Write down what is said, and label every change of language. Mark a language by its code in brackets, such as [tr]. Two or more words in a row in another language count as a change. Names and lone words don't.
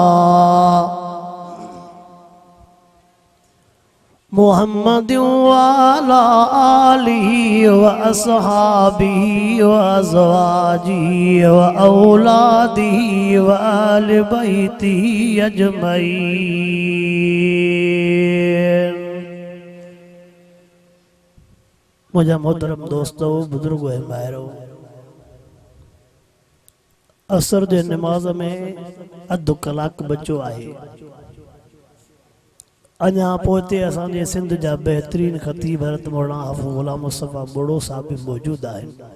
[ar] محمد وعلى آله وأصحابه وأزواجه وأولاده وآل بيته أجمعين. [sd] मुझा मोहतरम दोस्तों, बुजुर्गो है मायरो, असर जे नमाज में अधु कलाक बचो आहे। अञा पोते असांजे सिंध जा बेहतरीन ख़तीब हज़रत मौलाना हाफ़िज़ ग़ुलाम मुस्तफ़ा बोड़ो साहब भी मौजूद आहिनि।